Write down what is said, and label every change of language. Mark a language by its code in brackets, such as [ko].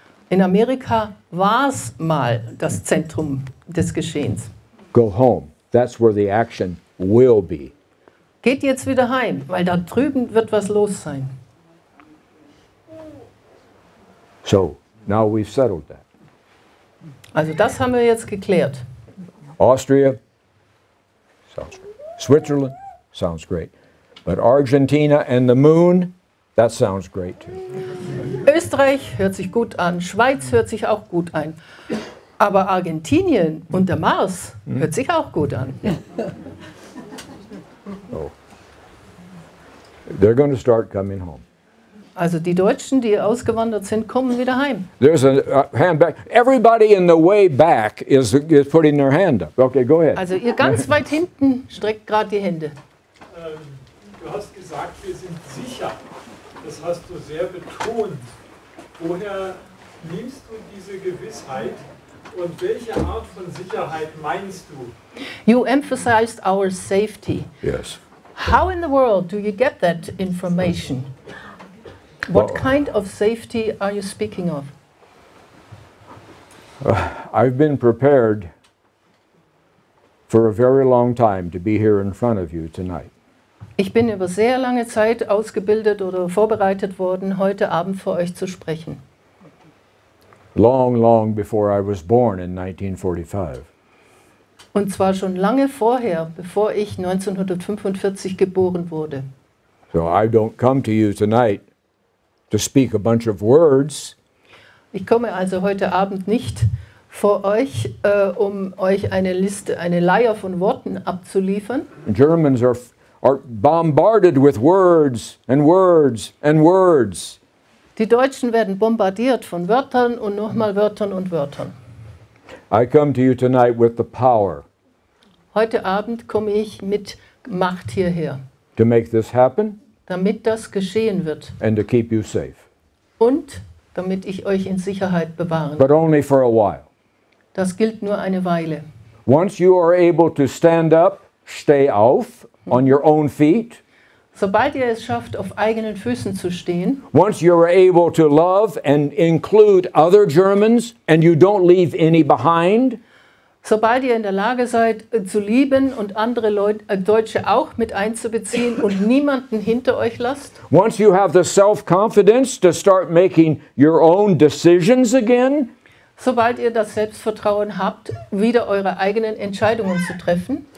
[de] In Amerika war es mal das Zentrum des Geschehens. [en] Go home. That's where the action will be. [de] Geht jetzt wieder heim, weil da drüben wird was los sein. [en] So now we've settled that. [de] Also das haben wir jetzt geklärt. [en] Austria, sounds great. Switzerland, sounds great. But Argentina and the moon, that sounds great too. [de] Österreich hört sich gut an, Schweiz hört sich auch gut an. Aber Argentinien und der Mars hört sich auch gut an. Oh. [en] They're going to start coming home. [de] Also die Deutschen, die ausgewandert sind, kommen wieder heim. [en] There's a hand back. Everybody in the way back is putting their hand up. Okay, go ahead. [de] Also ihr ganz weit hinten streckt gerade die Hände. Du hast gesagt, wir sind sicher. Das hast du sehr betont. Woher nimmst du diese Gewissheit und welche Art von Sicherheit meinst du? [en] You emphasized our safety. Yes. How in the world do you get that information? What Well- kind of safety are you speaking of? I've been prepared for a very long time to be here in front of you tonight. [de] Ich bin über sehr lange Zeit ausgebildet oder vorbereitet worden, heute Abend vor euch zu sprechen. [en] Long, long before I was born in 1945. [de] Und zwar schon lange vorher, bevor ich 1945 geboren wurde. [en] So I don't come to you tonight to speak a bunch of words. [de] Ich komme also heute Abend nicht vor euch, um euch eine Liste, eine Leier von Worten abzuliefern. [en] Germans are bombarded with words and words and words. [de] Die Deutschen werden bombardiert von Wörtern und nochmal Wörtern und Wörtern. [en] I come to you tonight with the power [de] Heute Abend komme ich mit Macht hierher, [en] to make this happen [de] damit das geschehen wird [en] and to keep you safe. [de] und damit ich euch in Sicherheit bewahren. [en] But only for a while. [de] Das gilt nur eine Weile. [en] Once you are able to stand up, stay [de] auf, [en] on your own feet, [de] Sobald ihr es schafft, auf eigenen Füßen zu stehen, [en] once you are able to love and include other Germans and you don't leave any behind, [de] sobald ihr in der Lage seid, zu lieben und andere Deutsche auch mit einzubeziehen und niemanden hinter euch lasst, [en] once you have the self-confidence to start making your own decisions again, [de] sobald ihr das Selbstvertrauen habt, wieder eure eigenen Entscheidungen zu treffen,